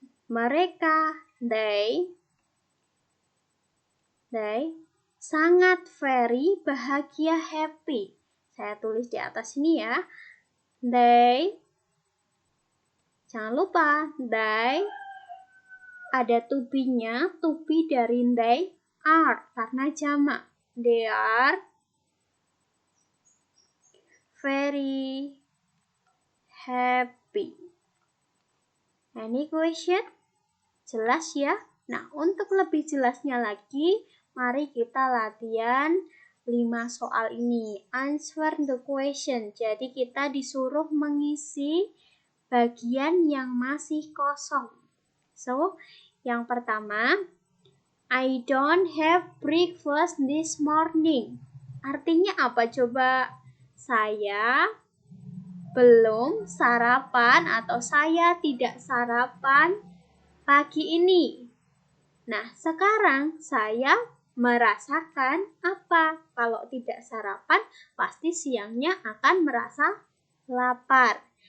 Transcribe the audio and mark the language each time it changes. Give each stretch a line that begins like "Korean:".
Indonesian: Mereka, they sangat very bahagia, happy. Saya tulis di atas ini ya. They, jangan lupa, they ada to be-nya, to be dari they are, karena jamak.
English: They are very happy. Any question?
Indonesian: Jelas ya? Nah, untuk lebih jelasnya lagi, mari kita latihan 5 soal ini.
English: Answer the question.
Indonesian: Jadi kita disuruh mengisi bagian yang masih kosong.
English: So,
Indonesian: yang pertama,
English: I don't have breakfast this morning.
Indonesian: Artinya apa coba? Saya belum sarapan atau saya tidak sarapan pagi ini. Nah, sekarang saya merasakan apa? Kalau tidak sarapan, pasti siangnya akan merasa lapar.